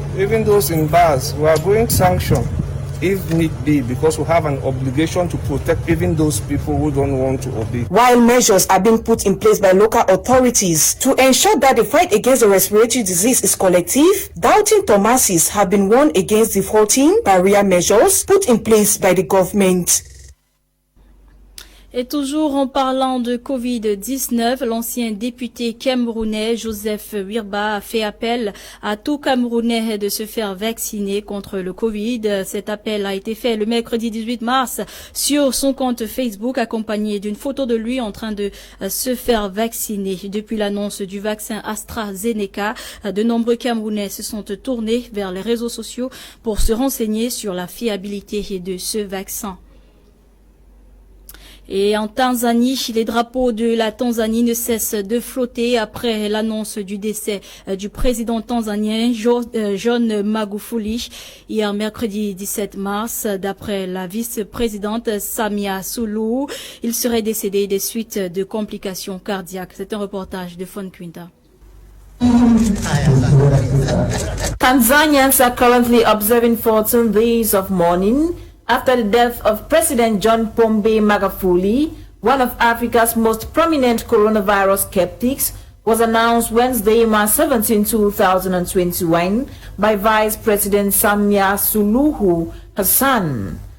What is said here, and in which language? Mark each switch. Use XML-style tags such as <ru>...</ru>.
<en>Even those in bars, we are going to sanction if need be, because we have an obligation to protect even those people who don't want to obey. While measures are being put in place by local authorities to ensure that the fight against the respiratory disease is collective, doubting Thomases have been warned against defaulting barrier measures put in place by the government.</en> <fr>Et toujours en parlant de Covid-19, l'ancien député camerounais Joseph Wirba a fait appel à tout Camerounais de se faire vacciner contre le Covid. Cet appel a été fait le mercredi 18 mars sur son compte Facebook, accompagné d'une photo de lui en train de se faire vacciner. Depuis l'annonce du vaccin AstraZeneca, de nombreux Camerounais se sont tournés vers les réseaux sociaux pour se renseigner sur la fiabilité de ce vaccin. Et en Tanzanie, les drapeaux de la Tanzanie ne cessent de flotter après l'annonce du décès du président tanzanien John Magufuli hier mercredi 17 mars. D'après la vice-présidente Samia Suluhu, il serait décédé des suites de complications cardiaques. C'est un reportage de Fon Quinta.</fr> <en>Tanzanians are currently observing 14 days of mourning after the death of President John Pombe Magufuli, one of Africa's most prominent coronavirus skeptics, was announced Wednesday, March 17, 2021 by Vice President Samia Suluhu Hassan.</en>